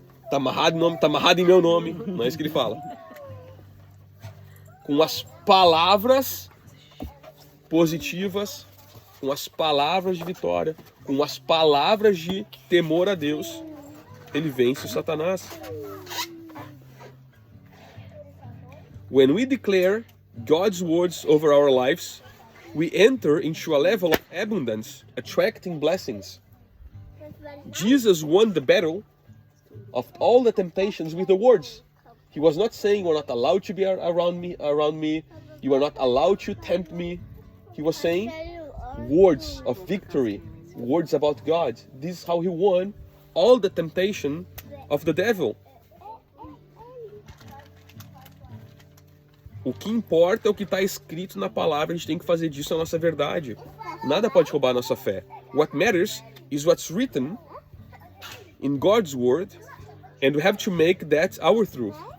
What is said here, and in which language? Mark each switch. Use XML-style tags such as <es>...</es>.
<pt>Tá amarrado em meu nome. Não é isso que ele fala. Com as palavras positivas, com as palavras de vitória, com as palavras de temor a Deus, ele vence o Satanás.</pt> <en>When we declare God's words over our lives, we enter into a level of abundance, attracting blessings. Jesus won the battle of all the temptations with the words. He was not saying, you're not allowed to be around me, you are not allowed to tempt me. He was saying words of victory, words about God. This is how he won all the temptation of the devil.</en> <pt>O que importa é o que está escrito na palavra, a gente tem que fazer disso a nossa verdade. Nada pode roubar a nossa fé.</pt> <en>What matters is what's written in God's word, and we have to make that our truth.</en>